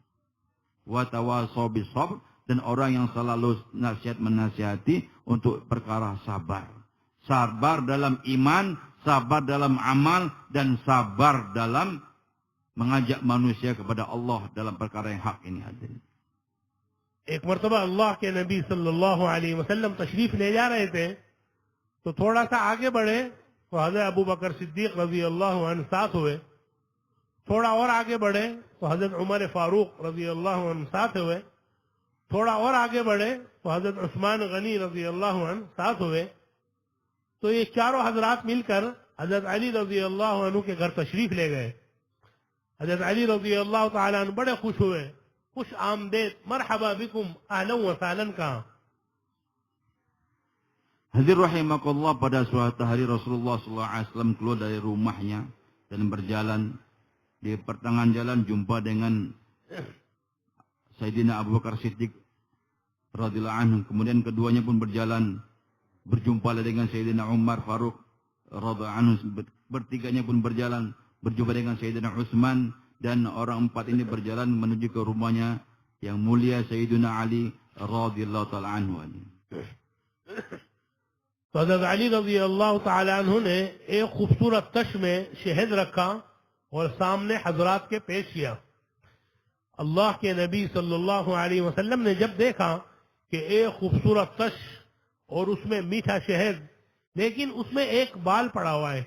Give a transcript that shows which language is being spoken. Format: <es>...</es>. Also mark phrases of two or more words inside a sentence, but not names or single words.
<ar>وتواصوا بالصبر,</ar> <ms>dan orang yang selalu nasihat menasihati untuk perkara sabar. Sabar dalam iman, sabar dalam amal, dan sabar dalam mengajak manusia kepada Allah dalam perkara yang hak ini hadirin.</ms> <hi>एक मरतबा अल्लाह के नबी</hi> <ar>صلى الله عليه وسلم</ar> <hi>तशरीफ ले जा रहे थे, तो थोड़ा सा आगे बढ़े तो हजरत अबू बकर सिद्दीक</hi> <ar>رضي الله عنه</ar> <hi>साथ हुए। थोड़ा और आगे बढ़े तो हजरत उमर फारूक</hi> <ar>رضي الله عنه</ar> <hi>साथ हुए। थोड़ा और आगे बढ़े तो हजरत उस्मान गनी</hi> <ar>رضي الله عنه</ar> <hi>साथ हुए। तो ये चारों हजरात मिलकर हजरत अली</hi> <ar>رضي الله عنه</ar> <hi>के घर तशरीफ ले गए। हजरत अली</hi> <ar>رضي الله تعالى عنه</ar> <hi>बड़े खुश हुए, खुश आमदेद,</hi> <ar>مرحبا بكم، أهلا وسهلا कहा।</ar> <ms>Hadir rahimakallah, pada suatu hari Rasulullah SAW keluar dari rumahnya dan berjalan. Di pertengahan jalan jumpa dengan Sayyidina Abu Bakar Siddiq</ms> <ar>رضي الله عنه.</ar> <ms>Kemudian keduanya pun berjalan, berjumpa dengan Sayyidina Umar Faruk</ms> <ar>رضي الله عنه.</ar> <ms>Bertiganya pun berjalan, berjumpa dengan Sayyidina Utsman, dan orang empat ini berjalan menuju ke rumahnya yang mulia Sayyidina Ali</ms> <ar>رضي الله تعالى عنه.</ar> <hi>तो हजरत अली</hi> <ar>رضي الله تعالى عنه</ar> <hi>ने एक खूबसूरत तश में शहद रखा और सामने हजरात के पेश किया। अल्लाह के नबी</hi> <ar>صلى الله عليه وسلم</ar> <hi>ने जब देखा कि एक खूबसूरत तश और उसमें मीठा शहद, लेकिन उसमें एक बाल पड़ा हुआ है।</hi>